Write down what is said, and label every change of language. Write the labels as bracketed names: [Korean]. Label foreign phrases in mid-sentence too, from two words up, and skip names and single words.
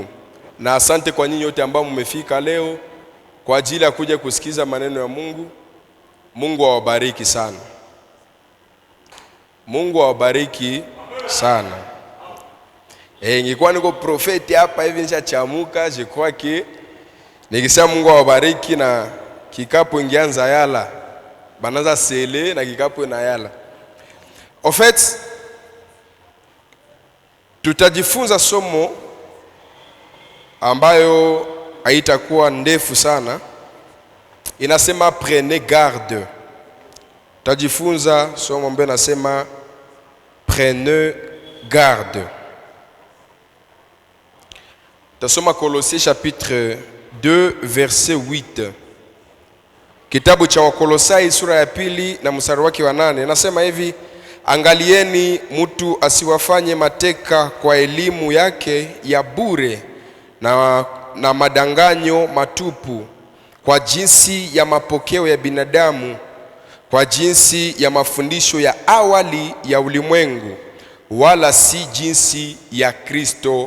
[Swahili] Na asante kwa nyinyi wote ambao mmefika leo kwa ajili ya kuja kusikiza maneno ya Mungu. Mungu awabariki sana. Mungu awabariki sana. Ingekuwa niko profeti hapa hivi nishachamuka, [French] je crois que [Swahili] nikisema Mungu awabariki na kikapu ingeanza yala. Banaza sele na kikapu na yala. [French] En fait, [Swahili] tutajifunza somo ambayo haitakuwa ndefu sana. Inasema [French] prenez garde. [Swahili] Tutajifunza somo ambayo inasema [French] prenez garde. Tasoma Colossiens chapitre 2 verset 8. [Swahili] Kitabu cha Wakolosai sura ya 2 na mstari wake wa 8 inasema hivi: angalieni mtu asiwafanye mateka kwa elimu yake ya bure na madanganyo matupu, kwa jinsi ya mapokeo ya binadamu, kwa jinsi ya mafundisho ya awali ya ulimwengu, wala si jinsi ya Kristo.